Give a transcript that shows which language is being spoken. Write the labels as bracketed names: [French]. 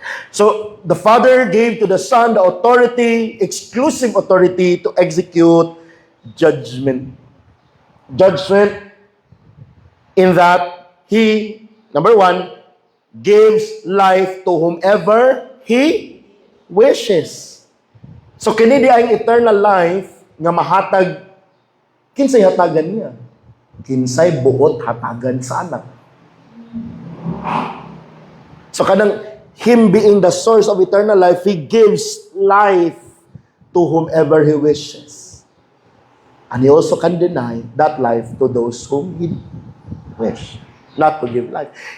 [English] So, the Father gave to the Son the authority, exclusive authority to execute judgment. Judgment in that He, number one, gives life to whomever He wishes. [Cebuano] So, kini di ang eternal life nga mahatag, kinsay hatagan niya? Kinsay buot hatagan sa anak. [English] So, kanang Him being the source of eternal life, He gives life to whomever He wishes. And He also can deny that life to those whom He wish not to give life.